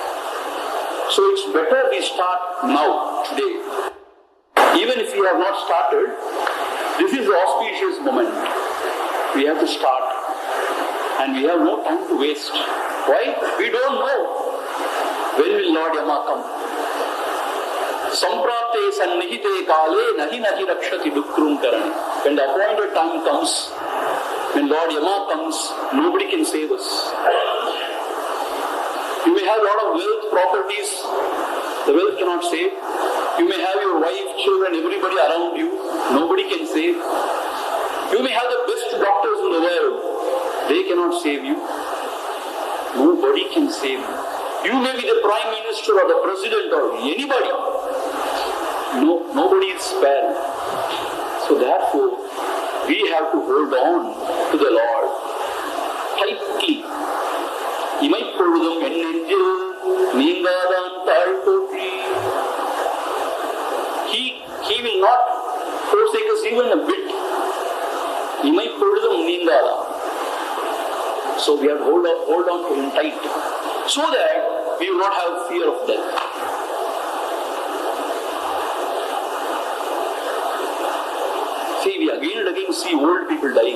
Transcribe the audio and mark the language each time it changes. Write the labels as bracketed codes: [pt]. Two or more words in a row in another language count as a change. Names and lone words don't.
[en] So it's better we start now, today. Even if we have not started, this is the auspicious moment. We have to start. And we have no time to waste. Why? We don't know. When will Lord Yama come? [sa] सम्प्राप्ते सन्निहिते काले नहि नहि रक्षति डुकृम् करणि. [en] When the appointed time comes, when Lord Yama comes, nobody can save us. You may have a lot of wealth, properties, the wealth cannot save. You may have your wife, children, everybody around you, nobody can save. You may have the best doctors in the world, they cannot save you. Nobody can save you. You may be the Prime Minister or the President or anybody. No, nobody is spared. So therefore, we have to hold on to the Lord tightly. [ta] இமைப்பொழுதும் என் நெஞ்சில் நீங்காதான் தாழ் போற்றி. [en] He will not forsake us even a bit. [ta] இமைப்பொழுதும் நீங்காதான். [en] So we have to hold on to him tight, so that we will not have fear of death. See, we again and again see old people dying.